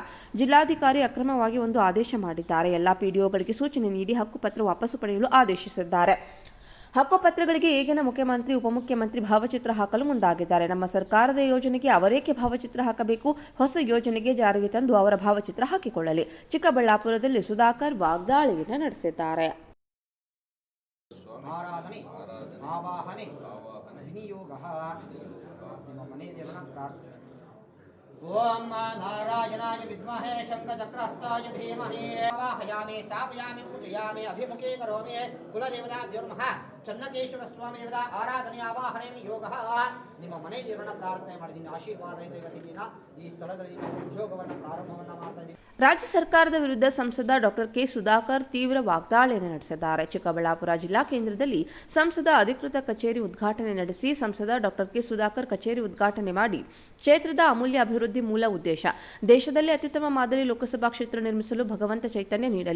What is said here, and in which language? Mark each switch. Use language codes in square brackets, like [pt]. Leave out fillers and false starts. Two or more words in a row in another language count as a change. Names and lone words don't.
[kn] ಜಿಲ್ಲಾಧಿಕಾರಿ ಅಕ್ರಮವಾಗಿ ಒಂದು ಆದೇಶ ಮಾಡಿದ್ದಾರೆ. ಎಲ್ಲ ಪಿಡಿಒಗಳಿಗೆ ಸೂಚನೆ ನೀಡಿ ಹಕ್ಕುಪತ್ರ ವಾಪಸ್ಸು ಪಡೆಯಲು ಆದೇಶಿಸಿದ್ದಾರೆ. ಹಕ್ಕುಪತ್ರಗಳಿಗೆ ಈಗಿನ ಮುಖ್ಯಮಂತ್ರಿ ಉಪಮುಖ್ಯಮಂತ್ರಿ ಭಾವಚಿತ್ರ ಹಾಕಲು ಮುಂದಾಗಿದ್ದಾರೆ. ನಮ್ಮ ಸರ್ಕಾರದ ಯೋಜನೆಗೆ ಅವರೇಕೆ ಭಾವಚಿತ್ರ ಹಾಕಬೇಕು? ಹೊಸ ಯೋಜನೆಗೆ ಜಾರಿಗೆ ತಂದು ಅವರ ಭಾವಚಿತ್ರ ಹಾಕಿಕೊಳ್ಳಲಿ. ಚಿಕ್ಕಬಳ್ಳಾಪುರದಲ್ಲಿ ಸುಧಾಕರ್ ವಾಗ್ದಾಳಿಯನ್ನು ನಡೆಸಿದ್ದಾರೆ. [sa] ओम नारायणाय विद्महे शंखचक्रहस्ताय धीमहि आवाहयामि स्थापयामि पूजयामि अभिमुखे करोमि कुलदेवताभ्योर्मः चन्नकेश्वर स्वामी देवता आराधने आवाहने योगः [kn] ನಿಮ್ಮ ಮನೆ ದೇವರನ್ನ ಪ್ರಾರ್ಥನೆ ಮಾಡಿದ್ದೀನಿ. ಆಶೀರ್ವಾದದಿಂದ ಇವತ್ತಿನ ಈ ಸ್ಥಳದಲ್ಲಿ ಉದ್ಯೋಗವನ್ನು ಪ್ರಾರಂಭವನ್ನ ಮಾಡ್ತಾ ಇದ್ದೀವಿ. ರಾಜ್ಯ ಸರ್ಕಾರದ ವಿರುದ್ಧ ಸಂಸದ ಡಾಕ್ಟರ್ ಕೆ ಸುಧಾಕರ್ ತೀವ್ರ ವಾಗ್ದಾಳಿಯನ್ನು ನಡೆಸಿದ್ದಾರೆ. ಚಿಕ್ಕಬಳ್ಳಾಪುರ ಜಿಲ್ಲಾ ಕೇಂದ್ರದಲ್ಲಿ ಸಂಸದ ಅಧಿಕೃತ ಕಚೇರಿ ಉದ್ಘಾಟನೆ ನಡೆಸಿ ಸಂಸದ ಡಾಕ್ಟರ್ ಕೆ ಸುಧಾಕರ್ ಕಚೇರಿ ಉದ್ಘಾಟನೆ ಮಾಡಿ ಕ್ಷೇತ್ರದ ಅಮೂಲ್ಯ ಅಭಿವೃದ್ಧಿ ಮೂಲ ಉದ್ದೇಶ ದೇಶದಲ್ಲಿ ಅತ್ಯುತ್ತಮ ಮಾದರಿ ಲೋಕಸಭಾ ಕ್ಷೇತ್ರ ನಿರ್ಮಿಸಲು ಭಗವಂತ ಚೈತನ್ಯ ನೀಡಲಿ.